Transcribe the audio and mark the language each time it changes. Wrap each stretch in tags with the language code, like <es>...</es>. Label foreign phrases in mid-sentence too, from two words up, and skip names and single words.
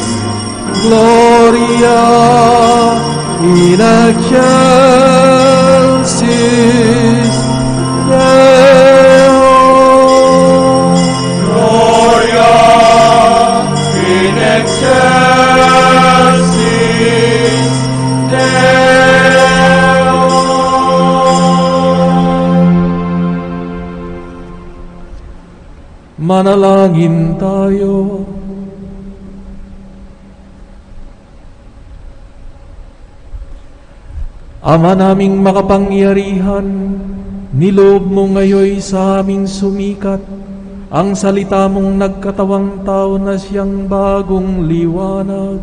<la>Gloria in excelsis Deo. Gloria in excelsis Deo.</la> <tl>Manalangin tayo. Ama naming makapangyarihan, niloob mo ngayon sa aming sumikat ang salita mong nagkatawang tao na siyang bagong liwanag.</tl>